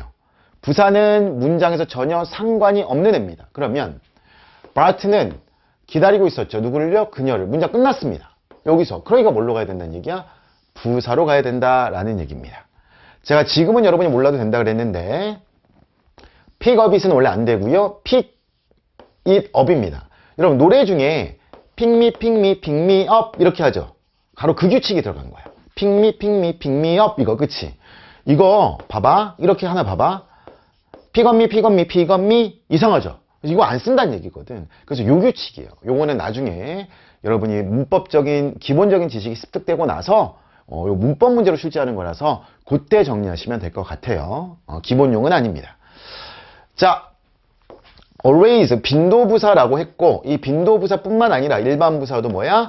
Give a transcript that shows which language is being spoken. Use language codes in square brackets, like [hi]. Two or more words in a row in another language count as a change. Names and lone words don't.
[ko] 부사는 문장에서 전혀 상관이 없는 애입니다. 그러면 바트는 기다리고 있었죠. 누구를요? 그녀를. 문장 끝났습니다. 여기서. 그러니까 뭘로 가야 된다는 얘기야? 부사로 가야 된다라는 얘기입니다. 제가 지금은 여러분이 몰라도 된다 그랬는데 [en] pick up it [ko] 은 원래 안 되고요. [en] pick it up입니다. [ko] 여러분 노래 중에 [en] pick me, pick me, pick me up [ko] 이렇게 하죠. 바로 그 규칙이 들어간 거예요. [en] pick me, pick me, pick me up [ko] 이거 그치? 이거 봐봐. 이렇게 하나 봐봐. [en] pick up me, pick up me, pick up me 이상하죠? [ko] 이거 안 쓴다는 얘기거든. 그래서 요 규칙이에요. 요거는 나중에 여러분이 문법적인 기본적인 지식이 습득되고 나서 요 문법 문제로 출제하는 거라서 그때 정리하시면 될 것 같아요. 기본용은 아닙니다. 자, always 빈도부사라고 했고 이 빈도부사뿐만 아니라 일반 부사도 뭐야?